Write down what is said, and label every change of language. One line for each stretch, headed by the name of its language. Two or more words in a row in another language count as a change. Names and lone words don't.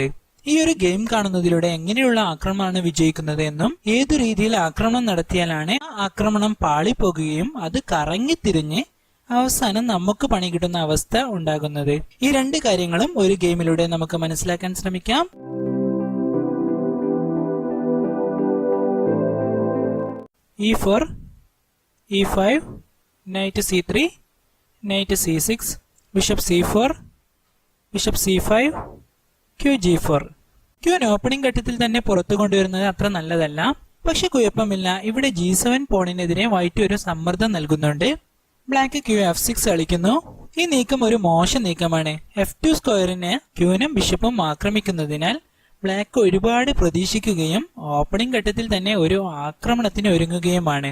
Malayalam: ഈ ഒരു ഗെയിം കാണുന്നതിലൂടെ എങ്ങനെയുള്ള ആക്രമണമാണ് വിജയിക്കുന്നത് എന്നും ഏതു രീതിയിൽ ആക്രമണം നടത്തിയാലാണ് ആക്രമണം പാളിപ്പോകുകയും അത് കറങ്ങിത്തിരിഞ്ഞ് അവസാനം നമുക്ക് പണി കിട്ടുന്ന അവസ്ഥ ഉണ്ടാകുന്നത്. ഈ രണ്ട് കാര്യങ്ങളും ഒരു ഗെയിമിലൂടെ നമുക്ക് മനസ്സിലാക്കാൻ ശ്രമിക്കാം.
English: e4, e5, knight c3, knight c6, bishop c4, bishop c5, q g4. queen opening
Malayalam: ഘട്ടത്തിൽ തന്നെ പുറത്തു കൊണ്ടുവരുന്നത് അത്ര നല്ലതല്ല. പക്ഷെ കുഴപ്പമില്ല, ഇവിടെ g7 പോണിനെതിരെ വൈറ്റ് ഒരു സമ്മർദ്ദം നൽകുന്നുണ്ട്. ബ്ലാക്ക് q f6 കളിക്കുന്നു. ഈ നീക്കം ഒരു മോശം നീക്കമാണ്. f2 സ്ക്വയറിനെ ക്യൂനും ബിഷപ്പും ആക്രമിക്കുന്നതിനാൽ ബ്ലാക്ക് ഒരുപാട് പ്രതീക്ഷിക്കുകയും ഓപ്പണിംഗ് ഘട്ടത്തിൽ തന്നെ ഒരു ആക്രമണത്തിന് ഒരുങ്ങുകയുമാണ്.